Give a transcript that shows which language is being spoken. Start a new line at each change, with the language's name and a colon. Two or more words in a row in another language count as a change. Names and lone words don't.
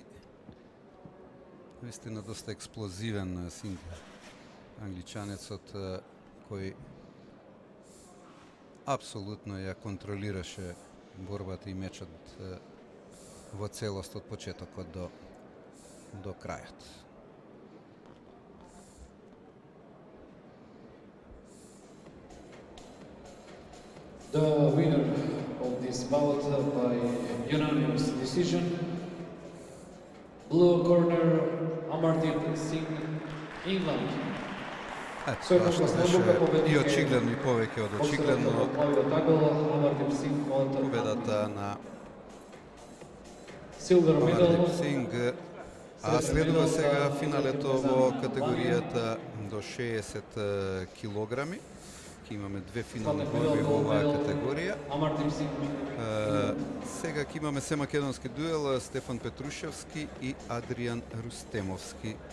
Macedonian: Вистина доста експлозивен Синг, англичанецот, кој апсолутно ја контролираше борбата и мечот во целост од почетокот до крајот.
English: The winner of this bout by unanimous decision, blue corner, Amardeep Singh, England.
Macedonian: Ето, Со тоа што беше и очигледно и повеќе од очигледно Amardeep Singh победата на
English: silver medal.
Macedonian: Amardeep Singh. А следува сега финалето во категоријата до 60 килограми. Ќе имаме две финални борби во оваа категорија. Amardeep Singh. Сега ќе имаме се македонски дуел, Стефан Петрушевски и Адријан Рустемовски.